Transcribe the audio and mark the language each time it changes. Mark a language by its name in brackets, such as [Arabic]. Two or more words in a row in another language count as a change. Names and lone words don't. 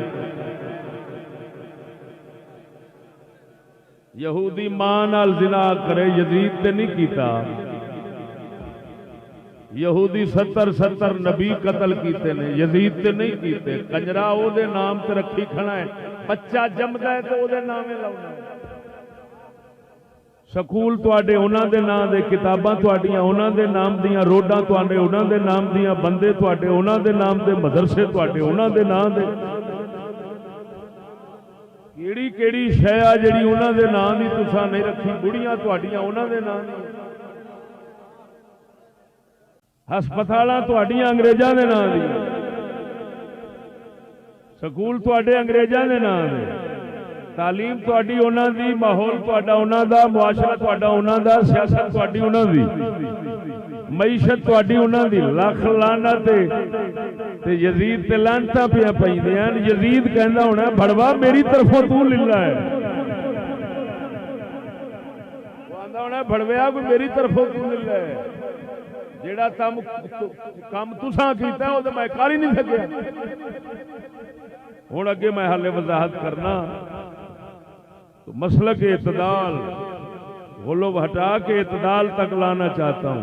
[Punjabi] یہودی ماں نال زنا کرے، یزید تے نہیں کیتا۔ یہودی 70 نبی قتل کیتے نے، یزید تے نہیں کیتے۔ کنجرا او دے نام تے رکھی کھڑا ہے، بچہ جمدا ہے تے او دے نامے لاؤنا ہے۔ سکول تواڈے انہاں دے نام دے، کتاباں تواڈیاں انہاں دے نام دیاں، روڈاں تواڈے انہاں دے نام دیاں، بندے تواڈے انہاں دے نام دے، مدرسے تواڈے انہاں دے نام دے۔ کیڑی کیڑی شے آ جڑی انہاں دے نام دی تساں نہیں رکھی؟ بڑیاں تواڈیاں انہاں دے نام دی، ہسپتالاں تواڈیاں انگریزاں دے نام دی، سکول تواڈے انگریزاں دے نام دے، تعلیم تواڈی انہاں دی، ماحول تواڈا انہاں دا، معاشرہ تواڈا انہاں دا، سیاست تواڈی انہاں دی، معیشت تواڈی انہاں دی۔ لکھ لعنت تے یزید تے لعنتاں پیاں پیندیاں۔ یزید کہندا ہونا بھڑوا میری طرفوں تو للہ ہے، وہ آندا ہونا بھڑویا کوئی میری طرفوں تو للہ ہے، جیڑا کام تساں کیتا ہے وہ تو میں کر ہی نہیں سکیا۔ ہوں اگے میں حالے وضاحت کرنا تو مسلک اعتدال، غلو ہٹا کے [Urdu] اعتدال تک لانا چاہتا ہوں۔